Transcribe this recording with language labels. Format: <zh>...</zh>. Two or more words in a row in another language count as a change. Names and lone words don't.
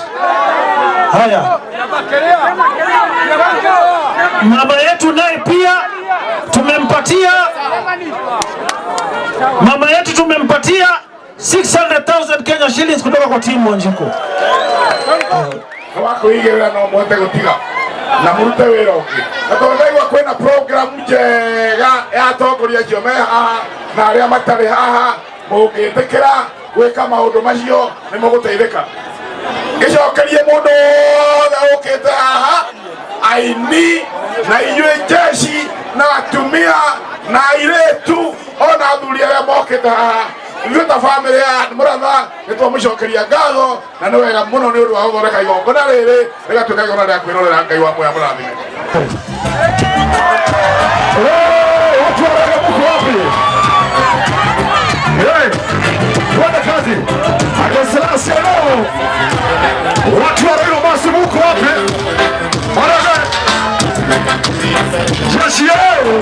<sw>Haya. Mama yetu naye pia tumempa mama yetu tumempa 600,000</sw> <en>Kenya shillings</en> <sw>kutoka kwa timu Wanjiko.</sw> <ki>Wako igera no mwote gutiga na murute wira uki. Atondaiwa kwena program njega ya tongoria ciome haha na aria matari haha mugitikira gwika maundu macio ni muguteithika. Gicokerie mundu wothe ukite haha aini na inyue jeshi na atumia na airetu ona athuri aria mokite haha. Yuta family ya muratha nitwamucokeria ngatho na ni wega muno ni undu wa guthondeka igongona riri rigatuika igongona ria kwirorera Ngai wa moya murathime.</ki> <sw>Watu wa Mungu wapi? Twende kazi. Akaselasi leo. Watu wa Ruiru basi Mungu wapi? Maraga. Jeshi yao.</sw>